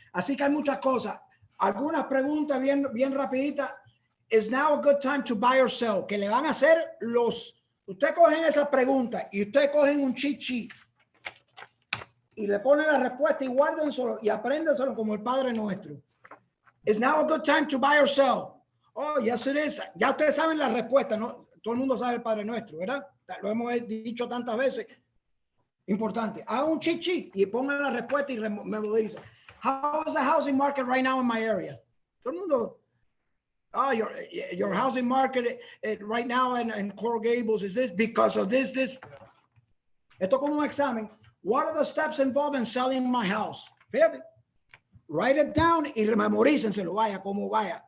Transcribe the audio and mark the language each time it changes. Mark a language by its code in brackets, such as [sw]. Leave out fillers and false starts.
[es] Así que hay muchas cosas. Algunas preguntas bien rapiditas. [en] Is now a good time to buy or sell? [es] Que le van a hacer usted cogen esa pregunta y usted cogen un cheat sheet y le ponen la respuesta y guárdenselo y apréndenselo como el Padre Nuestro. [en] Is now a good time to buy or sell? Oh, yes it is. [es] Ya ustedes saben la respuesta, ¿no? Todo el mundo sabe el Padre Nuestro, ¿verdad? Lo hemos dicho tantas veces. Importante. Haga un cheat sheet y pongan la respuesta y memoriza. [en] How is the housing market right now in my area? [es] Todo el mundo. [en] Oh, your housing market right now in Coral Gables is this because of this. [es] Esto como un examen. [en] What are the steps involved in selling my house? [es] Fíjate. [en] Write it down [es] y memorícenselo, vaya como vaya.